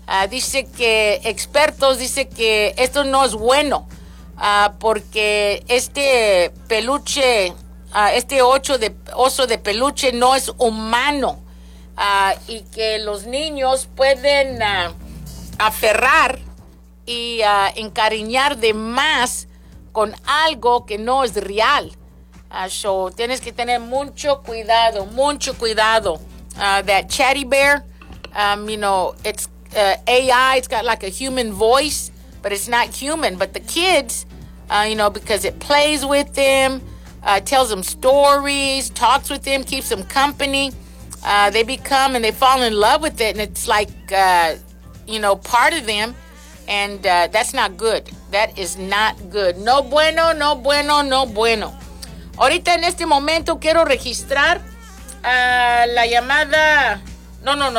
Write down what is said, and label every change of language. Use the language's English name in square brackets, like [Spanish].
[Spanish] Dice que expertos dice que esto no es bueno, porque este peluche, este oso de peluche no es humano, y que los niños pueden aferrar y encariñar de más con algo que no es real. [English] So [Spanish] tienes que tener mucho cuidado, [English] that chatty bear, you know, it's AI, it's got like a human voice, but it's not human, but the kids, you know, because it plays with them, tells them stories, talks with them, keeps them company, they become and they fall in love with it, and it's like, you know, part of them, and that's not good, that is not good, [Spanish] no bueno, no bueno, no bueno. Ahorita en este momento quiero registrar la llamada. No.